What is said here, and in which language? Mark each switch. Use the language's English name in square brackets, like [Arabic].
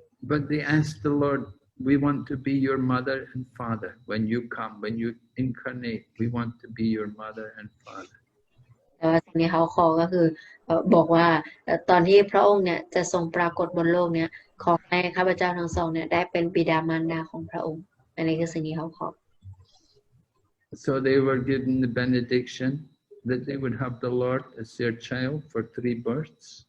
[English] But they asked the Lord, we want to be your mother and father. When you come, when you incarnate, we want to be your mother and father. [Thai] แต่ว่าสิ่งที่เขาขอก็คือบอกว่าตอนที่พระองค์เนี่ยจะทรงปรากฏบนโลกเนี่ยขอให้ข้าพเจ้าทั้งสองเนี่ยได้เป็นบิดามารดาของพระองค์อันนี้คือสิ่งที่เขาขอ [English] So they were given the benediction that they would have the Lord as their child for 3 births.